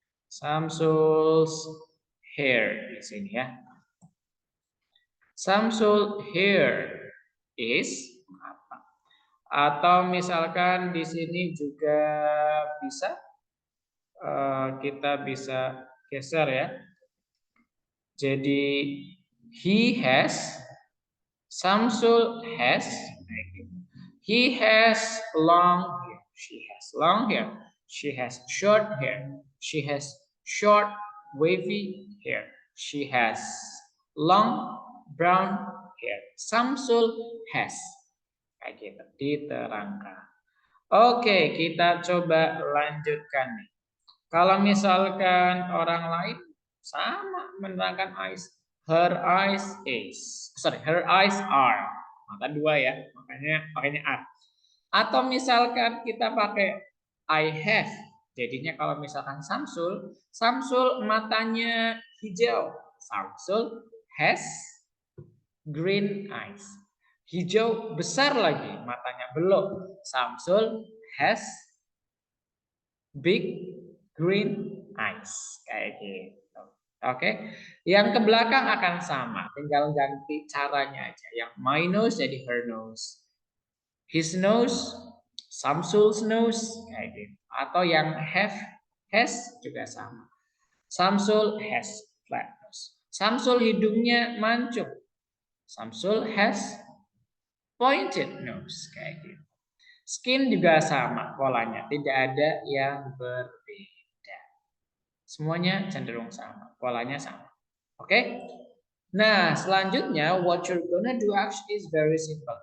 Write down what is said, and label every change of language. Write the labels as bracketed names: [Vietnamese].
[Indonesian] Samsul's hair di sini ya. [English] Samsul here is apa? [Indonesian] Atau misalkan di sini juga bisa kita bisa geser ya. [English] Jadi he has, Samsul has, he has long hair, she has long hair, she has short hair, she has short wavy hair, she has long brown hair. Samsul has. [Indonesian] Kayak gitu, diterangkan. Oke, kita coba lanjutkan nih. Kalau misalkan orang lain sama menerangkan eyes. [English] Her eyes is. Sorry, her eyes are. [Indonesian] Maka dua ya, makanya are. Atau misalkan kita pakai [English] I have. [Indonesian] Jadinya kalau misalkan Samsul, Samsul matanya hijau. [English] Samsul has green eyes. [Indonesian] Hijau besar lagi, matanya belum. [English] Samsul has big green eyes. [Indonesian] Kayak gitu. Oke. Yang ke belakang akan sama, tinggal ganti caranya aja. [English] Yang my nose jadi her nose. His nose, Samsul's nose, [Indonesian] kayak gitu. Atau yang has juga sama. [English] Samsul has flat nose. [Indonesian] Samsul hidungnya mancung. [English] Samsul has pointed nose, [Indonesian] kayak gitu. Skin juga sama polanya, tidak ada yang berbeda. Semuanya cenderung sama, polanya sama. Oke? [English] Nah, selanjutnya what you're gonna do actually is very simple.